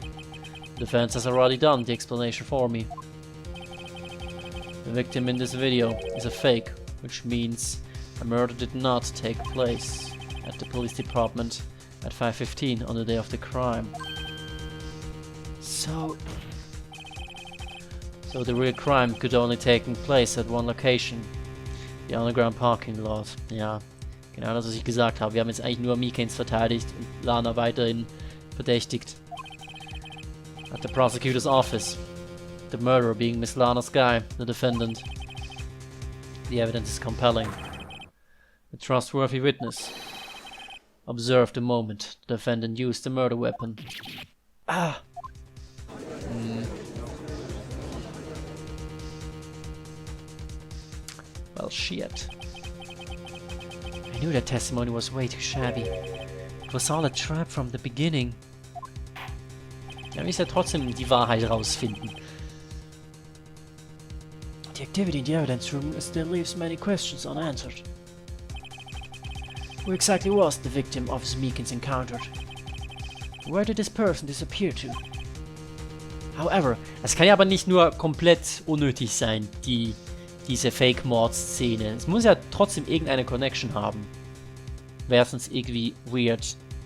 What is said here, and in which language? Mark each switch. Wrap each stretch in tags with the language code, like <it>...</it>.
<en>The defense has already done the explanation for me. The victim in this video is a fake, which means a murder did not take place at the police department at 5:15 on the day of the crime. So the real crime could only take place at one location, The underground parking lot.</en> <de>Ja, genau das, was ich gesagt habe. Wir haben jetzt eigentlich nur Mikens verteidigt und Lana weiterhin verdächtigt.</de> <en>At the prosecutor's office. The murderer being Miss Lana's guy, the defendant. The evidence is compelling. A trustworthy witness observed the moment the defendant used the murder weapon. Ah! Well, shit. I knew that testimony was way too shabby. It was all a trap from the beginning.</en> <de>Ja, wir müssen ja trotzdem die Wahrheit rausfinden.</de> <en>The activity in the evidence room still leaves many questions unanswered. Who exactly was the victim Officer Meekins encountered? Where did this person disappear to? However,</en> <de>es kann ja aber nicht nur komplett unnötig sein, diese Fake-Mord-Szene. Es muss ja trotzdem irgendeine Connection haben. Wäre sonst irgendwie weird.</de>